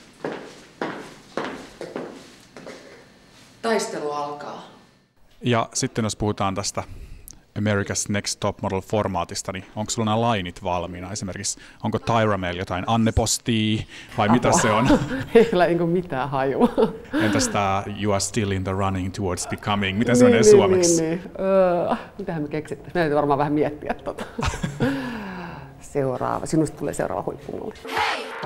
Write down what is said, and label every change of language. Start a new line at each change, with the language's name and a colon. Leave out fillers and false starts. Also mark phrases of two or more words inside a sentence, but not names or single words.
Finnish: Taistelu alkaa. Ja sitten jos puhutaan tästä America's Next Top Model-formaatista, niin onko sulla nämä lainit valmiina? Esimerkiksi onko Tyra meillä jotain Anne-postia vai mitä se on? Ei kyllä niin mitään hajua. Entäs tämä
English: You are still in the running towards becoming?
Finnish: Miten se menee suomeksi? Mitähän me keksittäisiin? Meidän täytyy varmaan vähän miettiä Seuraava. Sinusta tulee seuraava huippumalli.